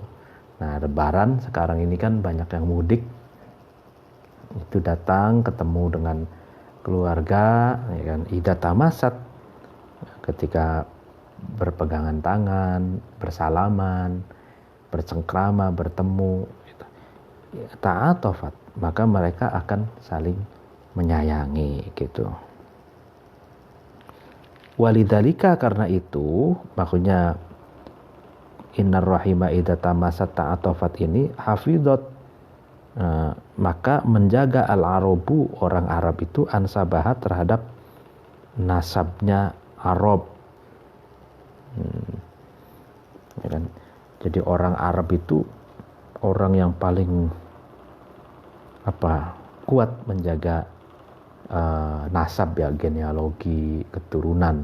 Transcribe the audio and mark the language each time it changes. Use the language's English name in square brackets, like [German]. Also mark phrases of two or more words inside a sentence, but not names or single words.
[Indonesian] Nah, Lebaran sekarang ini kan banyak yang mudik, itu datang ketemu dengan keluarga, ya kan, [Arabic] إذا تماست, [Indonesian] ketika berpegangan tangan, bersalaman, bercengkrama, bertemu, gitu. Ta'atofat, maka mereka akan saling menyayangi gitu. [Arabic] Walidhalika, [Indonesian] karena itu maksudnya [Arabic] إن الرحم إذا تماست تعاطفت ini hafidhat, [Indonesian] maka menjaga [Arabic] al-arabu, [Indonesian] orang Arab itu, ansabahat, terhadap nasabnya Arab. Ya kan? Jadi orang Arab itu orang yang paling kuat menjaga nasab ya, genealogi, keturunan.